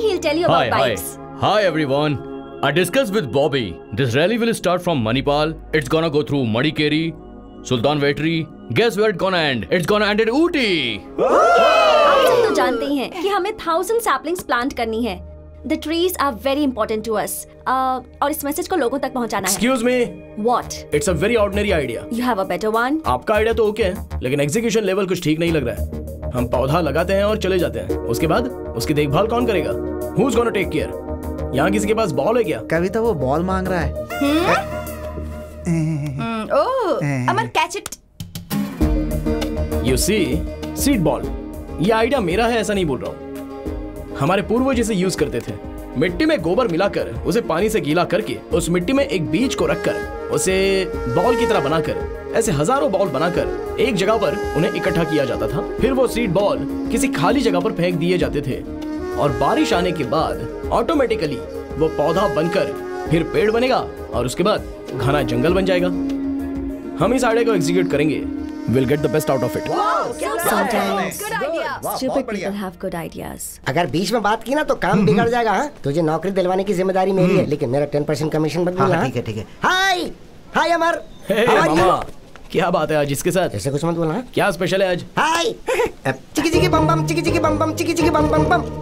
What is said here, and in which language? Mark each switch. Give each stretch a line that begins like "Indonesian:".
English: He'll tell you about bikes. Hi everyone. I discussed with Bobby. This rally will start from Manipal. It's gonna go through Madikeri, Sultan Vetri. Guess where it's gonna end? It's gonna end at Ooty.
Hindi: आप सब तो जानते ही हैं कि हमें 1000
English: saplings plant
Hindi: करनी है।
English: The trees are very important to us.
Hindi: और इस मैसेज को लोगों तक पहुंचाना है।
English: Excuse me. What? It's a very ordinary idea. You have a better one?
Hindi: आपका आइडिया तो ओके है, लेकिन एग्जीक्यूशन लेवल कुछ ठीक नहीं लग रहा है। हम पौधा लगाते हैं और चले जाते हैं, उसके बाद उसकी देखभाल कौन करेगा?
English: Who's gonna take care?
Hindi: यहाँ किसी के पास बॉल है क्या? कविता वो बॉल मांग रहा है।
English: Amar catch it. You see,
Hindi: seed ball. ये आइडिया मेरा है ऐसा नहीं बोल रहा हूँ। हमारे पूर्वज इसे यूज करते थे। मिट्टी में गोबर मिलाकर उसे पानी से गीला करके उस मिट्टी में एक बीज को रखकर उसे बॉल की तरह बनाकर ऐसे हजारों बॉल बनाकर एक जगह पर उन्हें इकट्ठा किया जाता था। फिर वो सीड बॉल किसी खाली जगह पर फेंक दिए जाते थे और बारिश आने के बाद ऑटोमेटिकली वो पौधा बनकर फिर पेड़ बनेगा और उसके बाद घना जंगल बन जाएगा। हम इस आइडिया को एग्जीक्यूट करेंगे।
English: We'll get the best out of it. Sometimes Good idea. stupid people have good ideas.
Hindi: अगर बीच में बात की ना तो काम बिगड़ जाएगा। हाँ, तुझे नौकरी दिलवाने की जिम्मेदारी मेरी है, लेकिन मेरा 10% कमीशन मत भूलना। ठीक है। हाय अमर। मामा, क्या बात है आज इसके साथ? ऐसे कुछ मत बोलना। क्या स्पेशल है आज? हाय चिकी चिकी बम बम चिकी चिकी बम बम चिकी चिकी बम बम बम।